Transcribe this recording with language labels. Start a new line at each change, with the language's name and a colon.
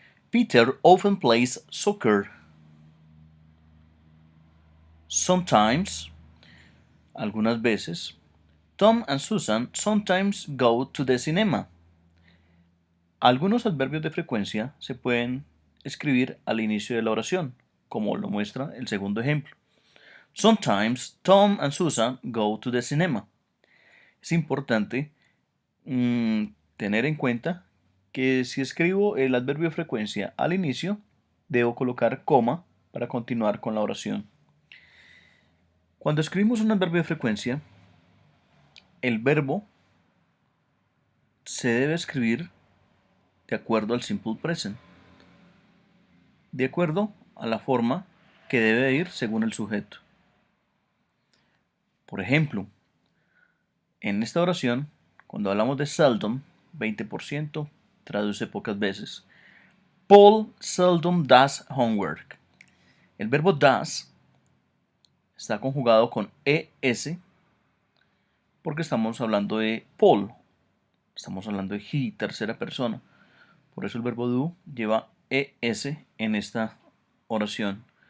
English: Peter often plays soccer. Sometimes,
Spanish: algunas veces. Tom and Susan sometimes go to the cinema. Algunos adverbios de frecuencia se pueden escribir al inicio de la oración, como lo muestra el segundo ejemplo.
English: Sometimes Tom and Susan go to the cinema.
Spanish: Es importante tener en cuenta que si escribo el adverbio de frecuencia al inicio, debo colocar coma para continuar con la oración. Cuando escribimos un adverbio de frecuencia, el verbo se debe escribir de acuerdo al simple present, de acuerdo a la forma que debe ir según el sujeto. Por ejemplo, en esta oración, cuando hablamos de
English: seldom,
Spanish: 20%, traduce pocas veces.
English: Paul seldom does homework.
Spanish: El verbo does está conjugado con ES porque estamos hablando de Paul. Estamos hablando de
English: he,
Spanish: tercera persona. Por eso el verbo do lleva ES en esta oración.